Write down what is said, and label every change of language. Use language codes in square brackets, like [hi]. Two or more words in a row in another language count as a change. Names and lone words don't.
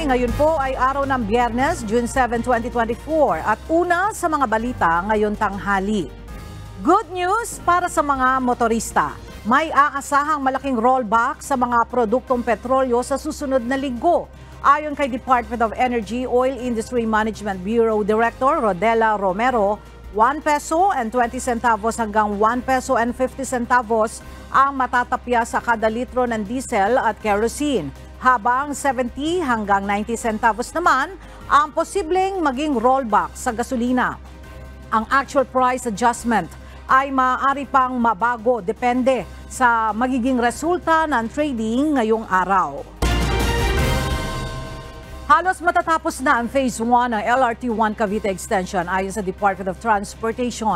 [tl] Ngayon po ay araw ng Biyernes, June 7, 2024 at una sa mga balita ngayon tanghali. [en] Good news [tl] para sa mga motorista. May aasahang malaking rollback sa mga produktong petrolyo sa susunod na linggo. Ayon kay Department of Energy Oil Industry Management Bureau Director Rodela Romero, [en] 1 peso and 20 centavos [tl] hanggang [en] 1 peso and 50 centavos [tl] ang matatapya sa kada litro ng diesel at kerosene. Habang 70 hanggang 90 centavos naman ang posibleng maging rollback sa gasolina. Ang actual price adjustment ay maaari pang mabago depende sa magiging resulta ng trading ngayong araw. Halos matatapos na ang Phase 1 ng LRT1 Cavite Extension ayon sa Department of Transportation.